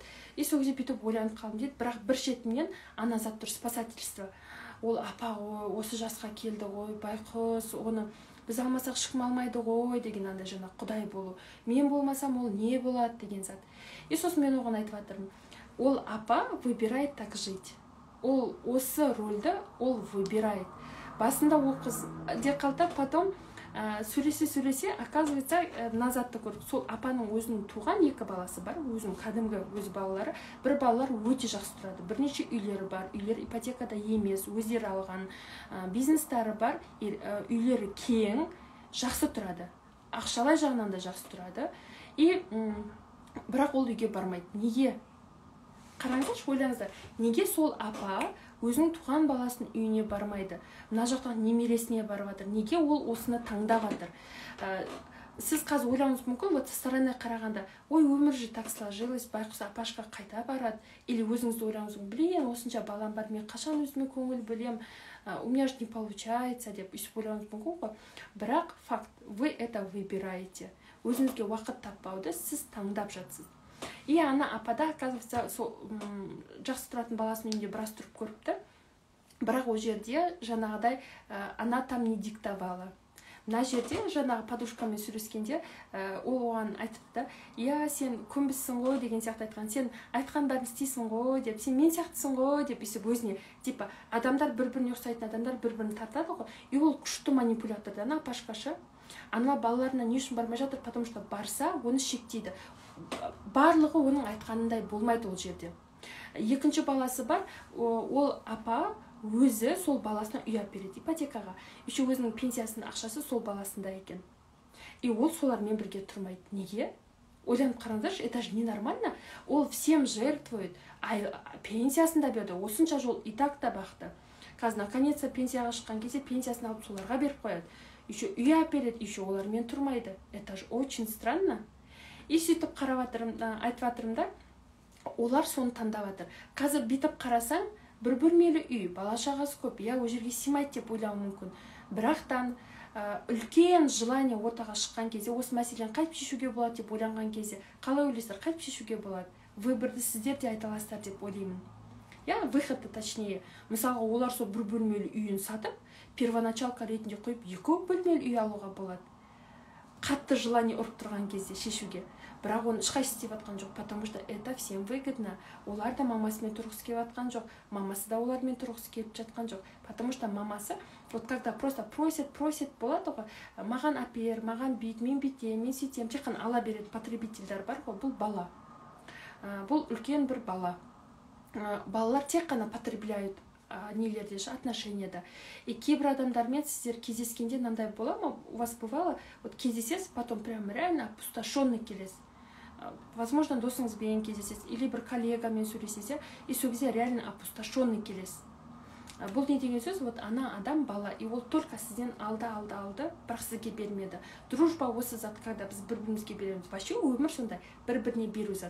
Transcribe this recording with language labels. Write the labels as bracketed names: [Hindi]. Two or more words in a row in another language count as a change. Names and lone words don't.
[Kazakh] И сол кезде бүйтіп ойланып қалдым дейді, бірақ бір шетінен ана зат тұр, спасательство. Ол апа ғой, осы жасқа келді ғой, байқұс, оны біз алмасақ ешкім алмайды ғой деген андай жаңа құдай болу. Мен болмасам ол не болады деген зат. И сосын мен оған айтып жатырмын. Ол апа [Russian] выбирает так жить. [Kazakh] Ол осы рөлді ол выбирает. Басында ол қыз де қалды, потом сөйлесе, оказывается, назатты көрді. Сол апаның өзінің туған екі баласы бар, өзінің кәдімгі өз балалары. Бір балалар өте жақсы тұрады. Бірнеше үйлері бар, үйлер ипотекада емес, өздері алған, бизнестары бар, үйлері кең, жақсы тұрады. Ақшалай жағынан да жақсы тұрады. И бірақ ол үйге бармайды. Неге? Қараңыздаршы, ойлаңыздар. Неге сол апа өзінің туған баласының үйіне бармайды? Мына жақтан немересіне барып жатыр. Неге ол осыны таңдап жатыр? Сіз қазір ойлауыңыз мүмкін, [Russian] вот со стороны [Kazakh] қарағанда, ой, өмір [Russian] же так сложилось, [Kazakh] байқұс апашқа қайта барады. Или өзіңізді ойлауыңыз мүмкін, блин, осынша балам бар, мен қашан өзіме көңіл бөлем, [Russian] у меня же не получается [Kazakh] деп өйстіп ойлауыңыз мүмкін ғой. Бірақ факт, [Russian] вы это выбираете. [Kazakh] Өзіңізге уақыт таппауды сіз таңдап жатсыз. И ана апада, оказывается, жақсы тұратын баласының үйінде біраз тұрып көріпті. Бірақ ол жерде жаңағыдай [Russian] она там не диктовала. [Kazakh] Мына жерде жаңағы подружкамен сөйлескенде ол оған айтыпты, сен көнбіссің ғой деген сияқты айтқан, сен айтқан бәрін істейсің ғой деп, сен мен сияқтысың ғой деп, есіп өзіне, типа, адамдар бір-біріне ұқсайтын адамдар бір-бірін тартады ғой. И ол күшті манипулятор да, ана пашкашы. Ана балаларына не үшін бармай жатыр, [Russian] потому что [Kazakh] барса, оны шектейді. Барлығы оның айтқанындай болмайды ол жерде. Екінші баласы бар, ол апа өзі сол баласына үй алып береді ипотекаға. Еще өзінің пенсиясының ақшасы сол баласында екен. И ол солармен бірге тұрмайды. Неге? Ойланып қараңдаршы, [Russian] это же ненормально. Ол всем жертвует. [Kazakh] Пенсиясын да берді. Осынша жол [Russian] и так [Kazakh] та бақты. Қазір наконец-то пенсияға шыққан кезде пенсиясын алып соларға беріп қояды. Еще үй алып береді, еще олармен тұрмайды. [Russian] Это же очень странно. [Kazakh] И сөйтіп айтып жатырмын да, олар соны таңдап жатыр. Қазір бүйтіп қарасаң, бір бөлмелі үй, бала шағасы көп, ол жерге сыймайды деп ойлауы мүмкін. Бірақтан үлкен желание ортаға шыққан кезде, осы мәселені қайтып шешуге болады деп ойланған кезде, қалай ойлайсыздар, қайтып шешуге болады? Выборды сіздер де айта аласыздар деп ойлаймын. Выходты точнее. Мысалға, олар сол бір бөлмелі үйін сатып, первоначалка ретінде қойып, екі бөлмелі үй алуға болады. Қатты желание ұрып тұрған кезде шешуге. Бірақ оны ешқайсысы істеп жатқан жоқ, [Russian] потому что это всем выгодно. [Kazakh] Олар да мамасымен тұрғысы келіп жатқан жоқ, мамасы да олармен тұрғысы келіп жатқан жоқ. [Russian] Потому что [Kazakh] мамасы, [Russian] вот когда просто просит [Kazakh] болады ғой, маған апер, маған бүйт, мен бүйтем, мен сөйтем, тек қана ала береді потребительдер бар ғой, бұл бала. Бұл үлкен бір бала. Балалар тек қана потребляют нелерде, отношенияда. И кейбір адамдармен сіздер кездескенде мынандай бола ма? [Russian] У вас бывало, вот кездесесіз, потом прям реально опустошенный келесіз. [Kazakh] Возможно, досыңызбен кездесесіз, или бір коллегамен сөйлесесіз, и сол кезде [Russian] реально опустошенный [Kazakh] келесіз. Бұл не деген сөз? Вот ана адам бала, и ол только сізден алды, бірақ сізге бермеді. Дружба осы зат, когда біз бір-бірімізге береміз. Вообще өмір сондай, бір-біріне беру зат.